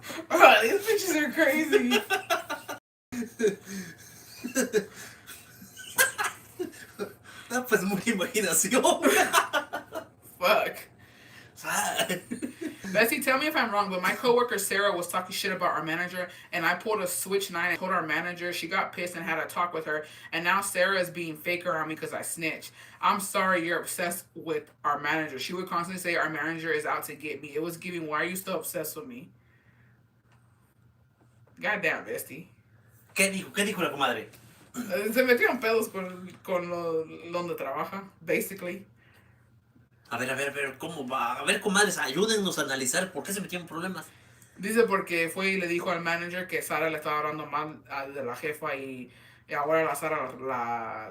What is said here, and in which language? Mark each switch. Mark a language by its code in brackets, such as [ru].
[en] Oh, these bitches are crazy. [es] No, pues mucha imaginación. [en] Fuck. Bessie, tell me if I'm wrong, but my coworker Sarah was talking shit about our manager, and I pulled a switch 9 and told our manager. She got pissed and had a talk with her, and now Sarah is being fake around me because I snitched. I'm sorry you're obsessed with our manager. She would constantly say our manager is out to get me. It was giving, why are you still obsessed with me? Goddamn, Bestie. [es] ¿Qué dijo la comadre? Se metieron pedos con donde trabaja, basically. A ver, ¿cómo va? A ver, comadres, ayúdennos a analizar por qué se metieron problemas. Dice porque fue y le dijo al manager que Sara le estaba hablando mal de la jefa y ahora la Sara la